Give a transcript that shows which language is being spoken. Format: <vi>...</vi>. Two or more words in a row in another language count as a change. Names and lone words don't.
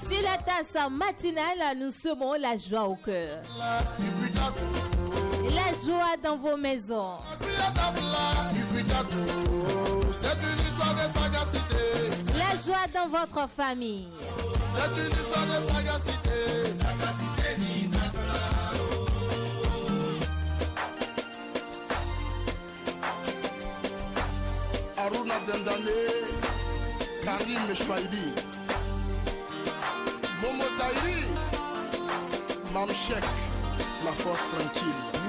<fr>Sur la tasse matinale, nous semons la joie au cœur. La joie dans vos maisons. C'est une histoire de sagacité. La joie dans votre famille. C'est une histoire de sagacité. Sagacité ni Aruna Dendane, Karim Chouaïbi, Momo Taïri, Mam Chek, la force tranquille.</fr>